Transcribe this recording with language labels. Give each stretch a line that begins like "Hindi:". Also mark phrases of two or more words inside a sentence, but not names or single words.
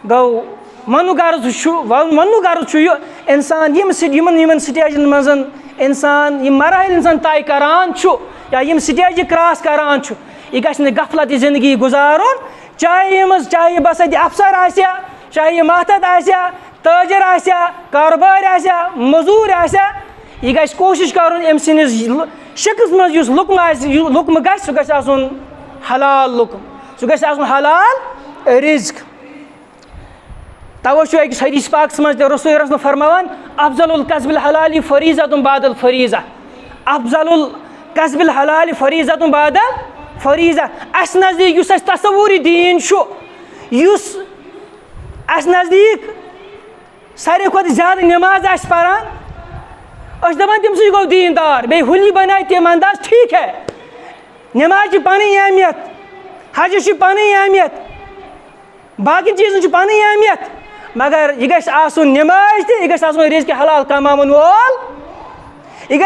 Kashmiri: گوٚو وَننُک غرض چھُ یہِ اِنسان یِمن سٹیجن منٛز اِنسان یِم مراحل اِنسان طے کران چھُ یا یِم سٹیجہِ کراس کران چھُ یہِ گژھِ نہٕ غفلت زندگی گُزارُن چاہے یہِ بسٲتی افسر آسیا چاہے یہِ ماتحت آسیا تٲجر آسیا کاروبار آسیا موٚزوٗر آسیا یہِ گژھِ کوٗشِش کرُن أمۍ سٕنٛدِس شِکس منٛز یُس لُکمہٕ آسہِ لُکمہٕ گژھِ سُہ گژھِ آسُن حلال لُکم سُہ گژھِ آسُن حلال رِزق تَوَے چھُ أکِس حدیث پاکَس منٛز تہِ رسول رسول فرماوان
Arabic: افضل القصب الحلال فریٖضۃ بعد الفریٖضہ افضل القصب الحلال فریٖضۃ بعد الفریٖضہ
Kashmiri: اَسہِ نزدیٖک یُس اَسہِ تصوُری دیٖن چھُ یُس اَسہِ نزدیٖک ساروی کھۄتہٕ زیادٕ نٮ۪ماز آسہِ پران أسۍ چھِ دَپان تٔمۍ سٕے گوٚو دیٖندار بیٚیہِ ہولی بنایہِ تِم انداز
Urdu: ٹھیٖک ہے
Kashmiri: نٮ۪ماز چھِ پنٕنۍ اہمیت حجس چھِ پنٕنۍ اہمیت باقین چیٖزن چھِ پنٕنۍ اہمیت مگر یہِ گژھِ آسُن نٮ۪ماز تہِ یہِ گژھِ آسُن رِزقِ حلال کماوَن وول یہِ